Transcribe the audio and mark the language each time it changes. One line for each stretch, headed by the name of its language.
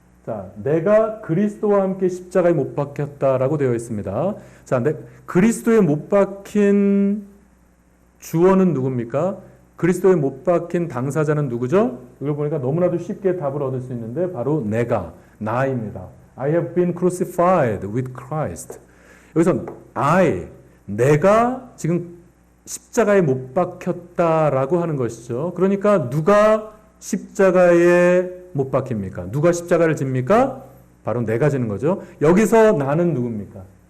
Korean: 자, 내가 그리스도와 함께 십자가에 못 박혔다라고 되어 있습니다. 자, 그리스도에 못 박힌 주어는 누굽니까? 그리스도에 못 박힌 당사자는 누구죠? 이걸 보니까 너무나도 쉽게 답을 얻을 수 있는데 바로 나입니다.
English: I have been crucified with Christ.
Korean: 여기서 내가 지금 십자가에 못 박혔다라고 하는 것이죠. 그러니까 누가 십자가에 못 박힙니까? 누가 십자가를 집니까? 바로 내가 지는 거죠. 여기서 나는 누굽니까?